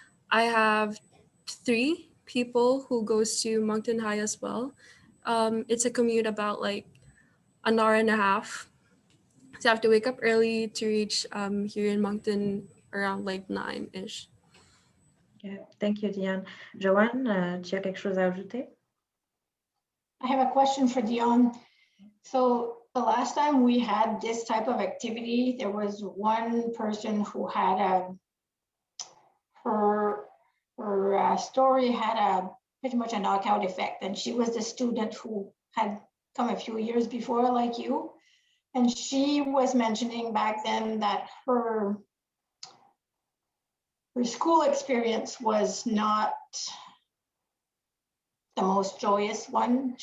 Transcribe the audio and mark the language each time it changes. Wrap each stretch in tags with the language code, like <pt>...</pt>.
<en>I have 3 people who goes to Moncton High as well. It's a commute about like an hour and a half. So I have to wake up early to reach here in Moncton around like 9-ish. Okay, thank you, Dion.</en> <fr>Joanne, tu as quelque chose à ajouter?</fr> <en>I have a question for Dion. So the last time we had this type of activity, there was one person who had her story had pretty much a knockout effect, and she was the student who had come a few years before, like you, and she was mentioning back then that her school experience was not the most joyous one.</en>